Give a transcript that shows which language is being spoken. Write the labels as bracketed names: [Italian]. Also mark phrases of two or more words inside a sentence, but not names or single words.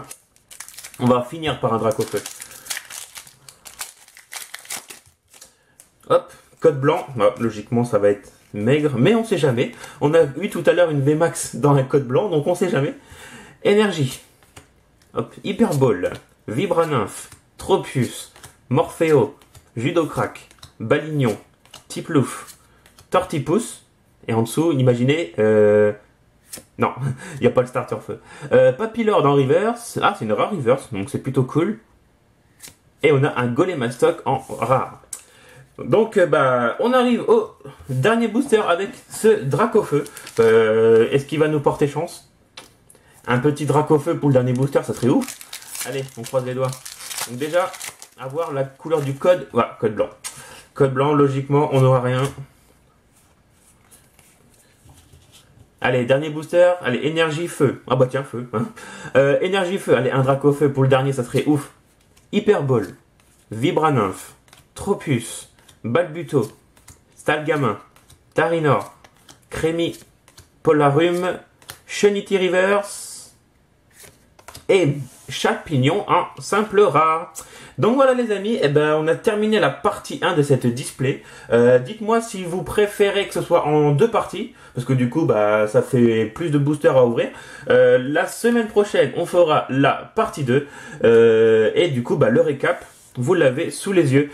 [French] On va finir par un Dracofeu. Hop, code blanc. Bah, logiquement, ça va être maigre, mais on sait jamais. On a eu tout à l'heure une VMAX dans un code blanc, donc on sait jamais. Énergie. Hop, Hyperball, Vibranymph, Tropius, Morpheo, Judocrack, Balignon, Tiplouf, Tortipousse, et en dessous, imaginez, non, il n'y a pas le starter feu. Papillard en reverse, ah c'est une rare reverse, donc c'est plutôt cool. Et on a un Golemastoc en rare. Donc bah on arrive au dernier booster avec ce Dracofeu. Est-ce qu'il va nous porter chance? Un petit Dracofeu pour le dernier booster, ça serait ouf. Allez, on croise les doigts. Donc déjà, avoir la couleur du code. Voilà, code blanc. Code blanc, logiquement, on n'aura rien. Allez, dernier booster. Allez, énergie feu. Ah bah tiens, feu. Hein. Énergie feu. Allez, un Dracofeu pour le dernier, ça serait ouf. Hyperball. Vibranymph. Tropius. Balbuto. Stalgamin. Tarinor. Crémi. Polarum. Shenity Reverse. Et Chapignon en simple rare. Donc voilà les amis, eh ben, on a terminé la partie 1 de cette display. Dites-moi si vous préférez que ce soit en 2 parties, parce que du coup bah, ça fait plus de boosters à ouvrir. La semaine prochaine on fera la partie 2 et du coup bah, le récap, vous l'avez sous les yeux.